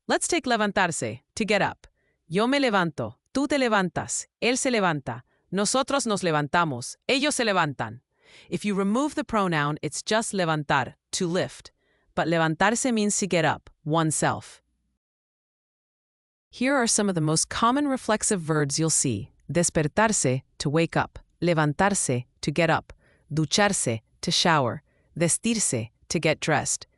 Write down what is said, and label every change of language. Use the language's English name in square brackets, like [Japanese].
[English] Let's take levantarse, to get up. [Spanish] Yo me levanto, tú te levantas, él se levanta, nosotros nos levantamos, ellos se levantan. [English] If you remove the pronoun, it's just levantar, to lift. But levantarse means to get up, oneself. Here are some of the most common reflexive verbs you'll see. Despertarse, to wake up. Levantarse, to get up. Ducharse, to shower. Vestirse, to get dressed.